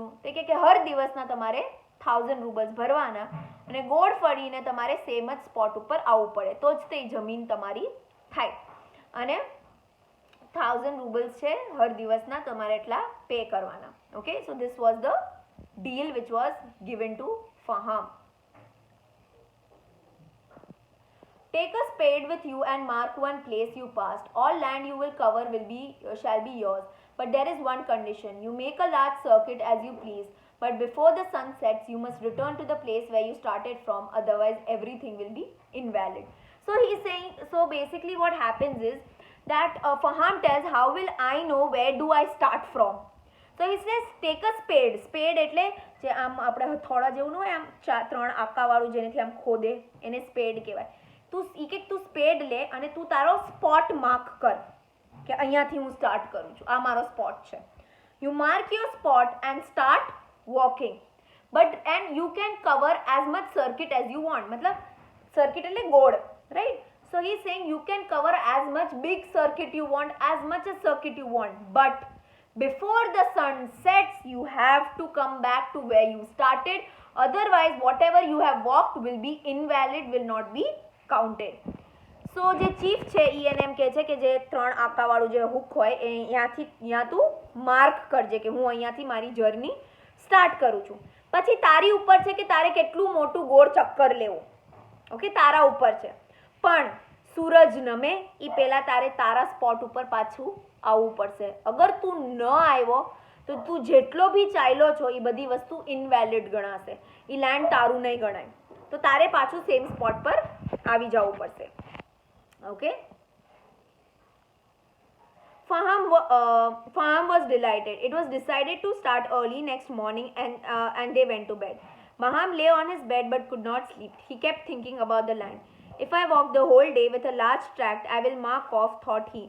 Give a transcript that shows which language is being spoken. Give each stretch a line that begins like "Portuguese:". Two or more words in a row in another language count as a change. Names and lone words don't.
Gujarati: તો કે હર દિવસના તમારે 1,000 રૂબલ્સ ભરવાના અને ગોળ ફરીને તમારે સેમ જ સ્પોટ ઉપર આવવું પડે, તો જ તે જમીન તમારી થાય. અને 1,000 રૂબલ્સ છે હર દિવસના તમારે એટલા પે કરવાના.
English: okay, so this was the deal which was given to Faham. Take a spade with you and mark one place you passed. All land you will cover shall be yours. But there is one condition. You make a large circuit as you please. But before the sun sets, you must return to the place where you started from. Otherwise, everything will be invalid. So he's saying, so basically what happens is that Faham tells, how will I know where do I start from? So he says, take a spade. Spade
Gujarati: એટલે જે આમ આપણે હથોડા જેવું ન હોય, આમ 3 આકાવાળું જેનેથી આમ ખોદે, એને સ્પેડ કહેવાય. તું સ્પેડ લે અને તું તારો સ્પોટ માર્ક કર કે અહીંયાથી હું સ્ટાર્ટ કરું છું, આ મારો સ્પોટ છે.
English: you mark your spot and start walking, and you can cover as much circuit as you want.
Gujarati: મતલબ સર્કિટ એટલે ગોળ,
English: right? so he saying you can cover as much big circuit you want, as much as circuit you want, but before the sun sets you have to come back to where you started. Otherwise whatever you have walked will be invalid, will not be counted.
Gujarati: So જે ચીફ છે એ એને એમ કહે છે કે જે 3 આકાવાળું જે હુક હોય એ અહીંયા તું માર્ક કરજે કે હું અહીંયાથી મારી જર્ની સ્ટાર્ટ કરું છું. પછી તારી ઉપર છે કે તારે કેટલું મોટું ગોળ ચક્કર લેવું. ઓકે, તારા ઉપર છે. પણ સૂરજ નમે એ પહેલાં તારે તારા સ્પોટ ઉપર પાછું આવવું પડશે. અગર તું ન આવ્યો તો તું જેટલો બી ચાલ્યો છો એ બધી વસ્તુ ઇનવેલિડ ગણાશે, એ લેન્ડ તારું નહીં ગણાય. તો તારે પાછું સેમ સ્પોટ પર આવી જવું પડશે. ઓકે,
English: Faham was delighted. It was decided to start early next morning and they went to bed. Faham lay on his bed but could not sleep. He kept thinking about the land. If I walk the whole day with a large tract, I will mark off, thought he.